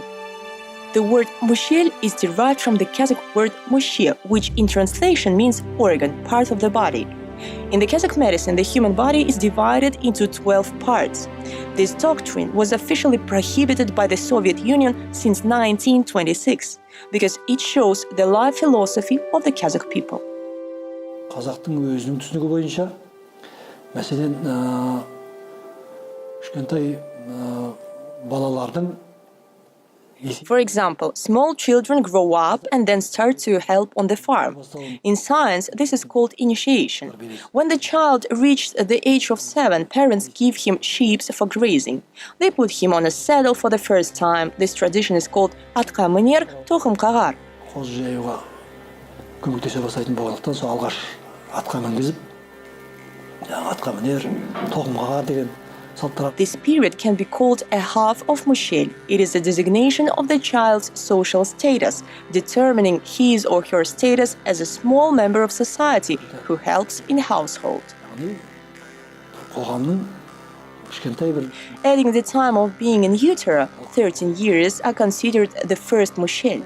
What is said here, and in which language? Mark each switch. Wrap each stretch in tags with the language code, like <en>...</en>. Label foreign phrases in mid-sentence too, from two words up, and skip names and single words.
<en>The word «mushel» is derived from the Kazakh word «mushe», which in translation means organ, part of the body. In the Kazakh medicine, the human body is divided into 12 parts. This doctrine was officially prohibited by the Soviet Union since 1926 because it shows the life philosophy of the Kazakh people.</en> <kk>Қазақтың өзінің түсінігі бойынша, мәселен, кішкентай балалардың</kk> <en>For example, small children grow up and then start to help on the farm. In science, this is called initiation. When the child reaches the age of 7, parents give him sheep for grazing. They put him on a saddle for the first time. This tradition is called</en> <kk>«атқа мінер, тоқым қағар». қозы жаюға көмектесе бастайтын болғандықтан, сол алғаш атқа мінгізіп, атқа мінер, тоқым қағар деген.</kk> <en>This period can be called a half of mushel. It is a designation of the child's social status, determining his or her status as a small member of society who helps in household. Adding the time of being in utero, 13 years are considered the first mushel.</en>